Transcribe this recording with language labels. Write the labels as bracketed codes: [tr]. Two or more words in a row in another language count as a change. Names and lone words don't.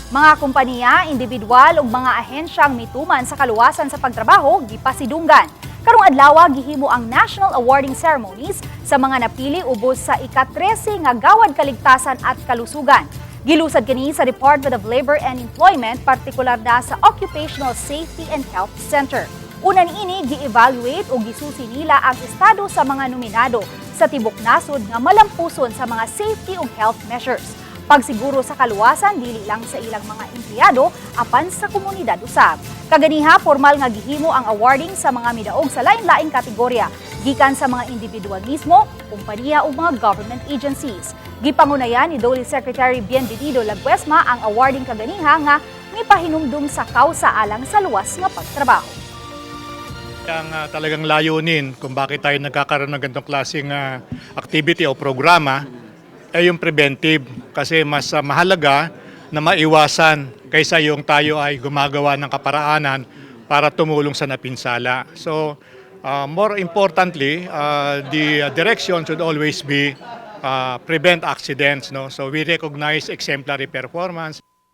[ceb] Mga kompanya, individual ug mga ahensyang mituman sa kaluwasan sa pagtrabaho gipasidunggan. Karong adlaw gihimo ang national awarding ceremonies sa mga napili ubos sa ika-13 nga Gawad Kaligtasan at Kalusugan. Gilusad kini sa Department of Labor and Employment, partikular na sa Occupational Safety and Health Center. Una niini gi-evaluate o gisusi nila ang estado sa mga nominado sa tibok nasod nga malampuson sa mga safety ug [en] health measures. [ceb] Pagsiguro sa kaluwasan dili lang sa ilang mga empleyado apan sa komunidad usab. Kaganiha formal nga gihimo ang awarding sa mga midaog sa lain-laing kategorya gikan sa mga individual mismo, kompanya ug mga [en] government agencies. [ceb] Gipangunayan ni Dole Secretary Bienvenido Laguesma ang awarding kaganiha nga mipahinumdum sa kausa alang sa luwas nga pagtrabaho. [tl] Ang talagang layunin kung bakit tayo nagkakaroon ng ganitong klaseng activity o programa ay yung preventive, kasi mas mahalaga na maiwasan kaysa yung tayo ay gumagawa ng kaparaanan para tumulong sa napinsala. [en] So more importantly, the direction should always be prevent accidents. No? So we recognize exemplary performance.